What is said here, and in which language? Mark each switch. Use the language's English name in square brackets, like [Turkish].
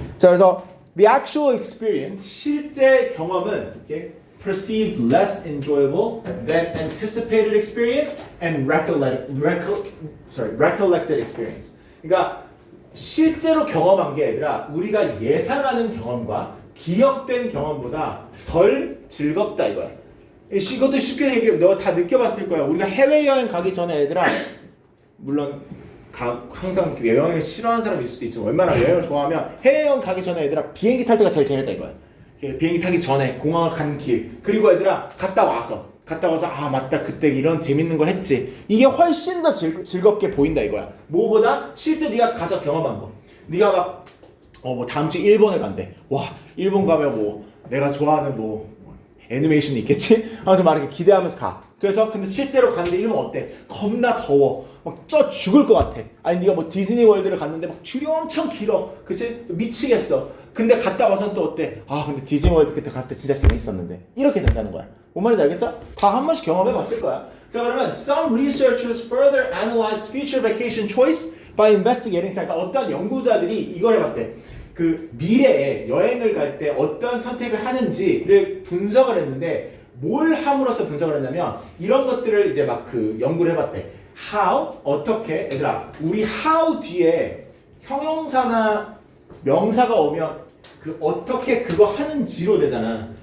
[Korean] 자, 그래서 [English] the actual experience, [Korean] 실제 경험은 [English] perceived less enjoyable than anticipated experience and recollected experience. [Korean] 그러니까 실제로 경험한 게 아니라 우리가 예상하는 경험과 기억된 경험보다 덜 즐겁다 이거야. 이것도 쉽게 얘기해. 너 다 느껴봤을 거야. 우리가 해외여행 가기 전에 얘들아, 물론 항상 여행을 싫어하는 사람이 있을 수도 있지만 얼마나 여행을 좋아하면 해외여행 가기 전에 얘들아 비행기 탈 때가 제일 재밌다 이거야. 비행기 타기 전에 공항을 가는 길, 그리고 얘들아 갔다 와서 아 맞다 그때 이런 재밌는 걸 했지, 이게 훨씬 더 즐겁게 보인다 이거야. 뭐보다 실제 네가 가서 경험한 거. 네가 막 뭐 다음 주 일본을 간대. 와 일본 가면 뭐 내가 좋아하는 뭐 애니메이션이 있겠지? 하면서 막 이렇게 기대하면서 가. 그래서 근데 실제로 갔는데 일본 어때? 겁나 더워. 막 쪄 죽을 것 같아. 아니 네가 뭐 디즈니 월드를 갔는데 막 줄이 엄청 길어. 그치? 미치겠어. 근데 갔다 와서는 또 어때? 아 근데 디즈니 월드 그때 갔을 때 진짜 재밌었는데. 이렇게 된다는 거야. 뭔 말인지 알겠죠? 다 한 번씩 경험해 봤을 거야. 자 그러면 [English] some researchers further analyzed future vacation choice by investigating. [Korean] 자, 그러니까 어떤 연구자들이 이걸 해봤대. 그 미래에 여행을 갈 때 어떤 선택을 하는지를 분석을 했는데 뭘 함으로써 분석을 했냐면 이런 것들을 이제 막 그 연구를 해봤대. how, 어떻게, 얘들아 우리 how 뒤에 형용사나 명사가 오면 그 어떻게 그거 하는지로 되잖아.